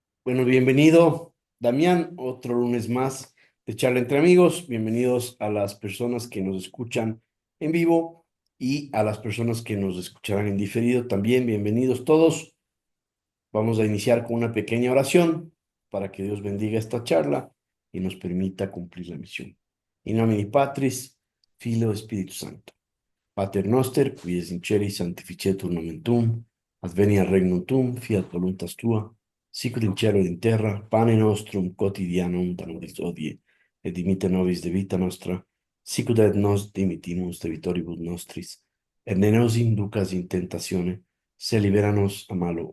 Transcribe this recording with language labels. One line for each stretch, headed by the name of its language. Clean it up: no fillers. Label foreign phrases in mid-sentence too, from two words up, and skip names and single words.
Spanish: Bueno, bienvenido, Damián, otro lunes más de charla entre amigos. Bienvenidos a las personas que nos escuchan en vivo y a las personas que nos escucharán en diferido también. Bienvenidos todos. Vamos a iniciar con una pequeña oración para que Dios bendiga esta charla y nos permita cumplir la misión.
Latin: In nomine Patris, Filio, Espíritu Santo. Pater noster, qui es in celi sanctificetur nomen tuum, adveniat regnum tuum, fiat voluntas tua, sicut in cielo et in terra, pane nostrum quotidianum da nobis hodie, et dimitte nobis debita nostra, sicut et nos dimittimus debitoribus nostris, et ne nos inducas in tentatione, se libera nos a malo.